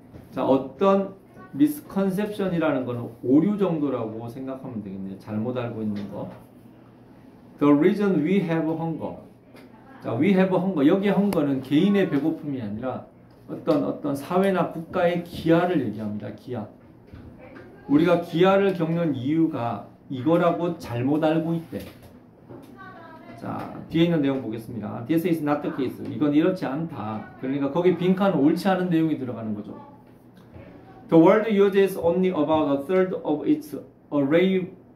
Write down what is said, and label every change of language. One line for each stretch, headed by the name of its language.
Korean: 자, 어떤 misconception이라는 거는 오류 정도라고 생각하면 되겠네요. 잘못 알고 있는 거.
English: The reason we have hunger. 자, we have hunger.
Korean: 여기에 hunger는 개인의 배고픔이 아니라 어떤 사회나 국가의 기아를 얘기합니다. 기아. 우리가 기아를 겪는 이유가 이거라고 잘못 알고 있대. 자, 뒤에 있는 내용 보겠습니다.
English: This is not the case.
Korean: 이건 이렇지 않다. 그러니까 거기 빈칸은 옳지 않은 내용이 들어가는 거죠.
English: The world uses only about a third of its array.